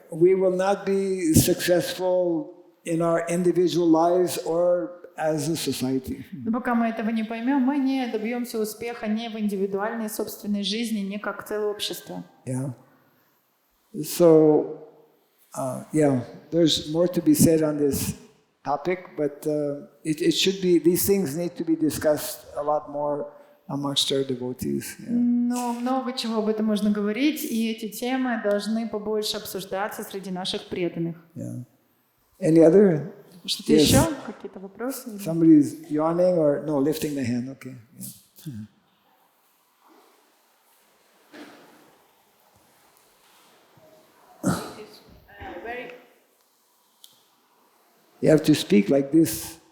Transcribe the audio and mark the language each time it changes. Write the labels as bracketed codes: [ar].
[en] we will not be successful in our individual lives or as a society. [ru] Но пока мы этого не поймем, мы не добьемся успеха ни в индивидуальной собственной жизни, ни как целое общество. [en] Yeah. So, there's more to be said on this topic, but it should be, these things need to be discussed a lot more amongst our devotees. Yeah. [ru] Но много чего об этом можно говорить, и эти темы должны побольше обсуждаться среди наших преданных. [en] Yeah. Any other? [ru] Что-то [en] Yes. [ru] еще? Какие-то вопросы? [en] Somebody's yawning or no, lifting the hand. Okay. Yeah. You have to speak like this.